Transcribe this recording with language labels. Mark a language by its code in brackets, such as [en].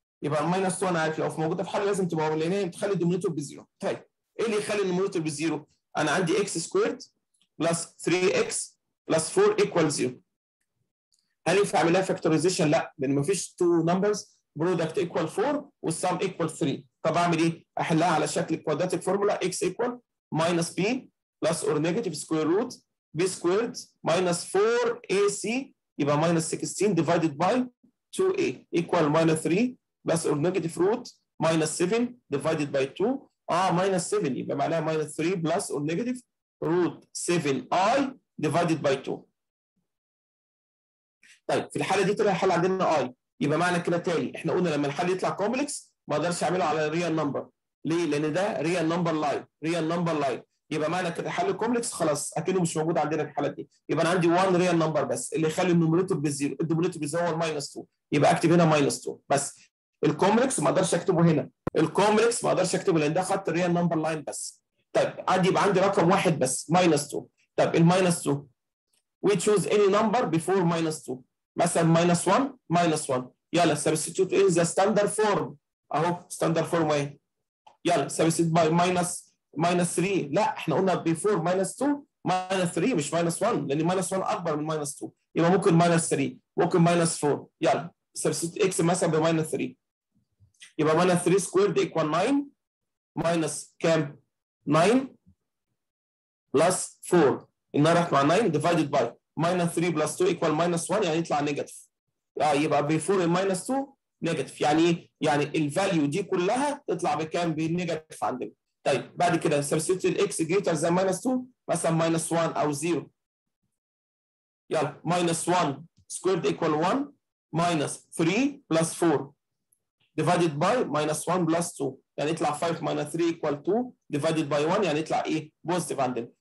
[ar] يبقى الماينس 2 انا عارف لو موجوده في حل لازم تبقى اوبن لان هي بتخلي الدومينيتور بزيرو. طيب ايه اللي يخلي النومينيتور بزيرو؟ انا عندي اكس سكويرد بلس 3 اكس بلس 4 ايكوال 0. هل ينفع اعمل لها فاكتورايزيشن؟ لا، لان مفيش تو نمبرز برودكت ايكوال 4 والسم ايكوال 3. طب اعمل ايه؟ احلها على شكل [en] Quadratic formula x equal minus b plus or negative square root b squared minus 4ac يبقى minus 16 divided by 2a equal minus 3 plus or negative root minus 7 divided by 2 minus 7 يبقى معناها minus 3 plus or negative root 7i divided by 2. [ar] طيب في الحاله دي طلع الحل عندنا i يبقى معنى كده تاني احنا قلنا لما الحل يطلع كومبلكس ما اقدرش اعمله على ريال نمبر. ليه؟ لان ده ريال نمبر لاين يبقى معنى كده حل كومبلكس خلاص اكنه مش موجود عندنا في الحالات دي. يبقى انا عندي 1 ريال نمبر بس اللي يخلي النوميريتور بالزيرو، الدومينيتور بالزيرو هو الماينس 2 يبقى اكتب هنا ماينس 2 بس. الكومبلكس ما اقدرش اكتبه هنا، الكومبلكس ما اقدرش اكتبه لان ده خط ريال نمبر لاين بس. طيب عندي يبقى عندي رقم واحد بس ماينس 2. [en] طب الماينس 2 we choose any number before minus 2 مثلا ماينس 1 ماينس 1 يلا substitute in the standard form [ar] اهو ستاندرد فورم اهي. [en] يلا substitute by minus 3 [ar] لا احنا قلنا [en] before minus 2 minus 3 مش minus 1 لان minus 1 اكبر من minus 2 يبقى ممكن minus 3 ممكن minus 4 يلا substitute x مثلا ب minus 3 يبقى minus 3 squared equal 9 minus كام 9 plus 4 [ar] النار راحت مع 9 [en] divided by minus 3 plus 2 equal minus 1 يعني يطلع negative. [ar] يبقى [en] before minus 2 [ar] نيجاتيف يعني ايه؟ يعني الفاليو دي كلها تطلع بكام؟ بالنيجاتيف عندنا. [en] طيب بعد كده substitute الاكس جريتر زي minus 2 مثلا minus 1 او 0 يلا minus 1 squared equal 1 minus 3 plus 4 divided by minus 1 plus 2 يعني يطلع 5 minus 3 equal 2 divided by 1 [ar] يعني يطلع ايه؟ [en] Positive عندنا.